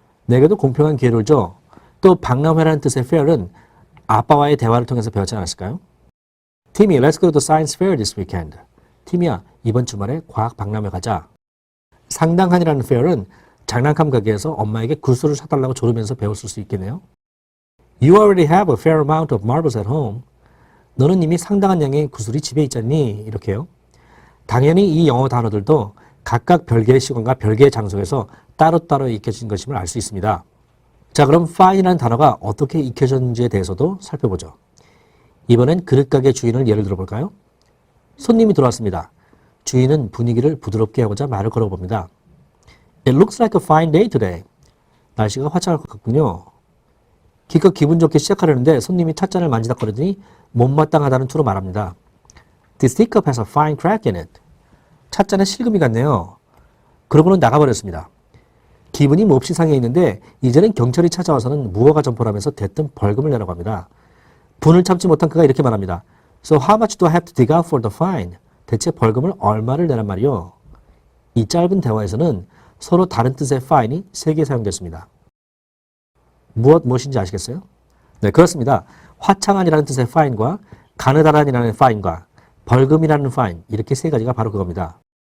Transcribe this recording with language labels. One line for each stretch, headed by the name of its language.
Korean: 내게도 공평한 기회를 줘. 또 박람회라는 뜻의 fair은 아빠와의 대화를 통해서 배웠지 않았을까요?
English: Timmy, let's go to the science fair this weekend.
Korean: 티미야, 이번 주말에 과학 박람회 가자. 상당한이라는 fair은 장난감 가게에서 엄마에게 구슬을 사달라고 조르면서 배웠을 수 있겠네요.
English: You already have a fair amount of marbles at home.
Korean: 너는 이미 상당한 양의 구슬이 집에 있잖니? 이렇게요. 당연히 이 영어 단어들도 각각 별개의 시간과 별개의 장소에서 따로따로 익혀진 것임을 알 수 있습니다. 자, 그럼 fine이라는 단어가 어떻게 익혀졌는지에 대해서도 살펴보죠. 이번엔 그릇가게 주인을 예를 들어볼까요? 손님이 들어왔습니다. 주인은 분위기를 부드럽게 하고자 말을 걸어봅니다.
English: It looks like a fine day today.
Korean: 날씨가 화창할 것 같군요. 기껏 기분 좋게 시작하려는데 손님이 찻잔을 만지작거리더니 못마땅하다는 투로 말합니다.
English: This teacup has a fine crack in it.
Korean: 찻잔에 실금이 같네요. 그러고는 나가버렸습니다. 기분이 몹시 상해 있는데 이제는 경찰이 찾아와서는 무허가 점포를 하면서 대뜸 벌금을 내라고 합니다. 분을 참지 못한 그가 이렇게 말합니다.
English: So how much do I have to dig out for the fine?
Korean: 대체 벌금을 얼마를 내란 말이요? 이 짧은 대화에서는 서로 다른 뜻의 fine이 3개 사용됐습니다. 무엇인지 아시겠어요? 네, 그렇습니다. 화창한이라는 뜻의 fine과 가느다란이라는 fine과 벌금이라는 fine, 이렇게 3가지가 바로 그겁니다.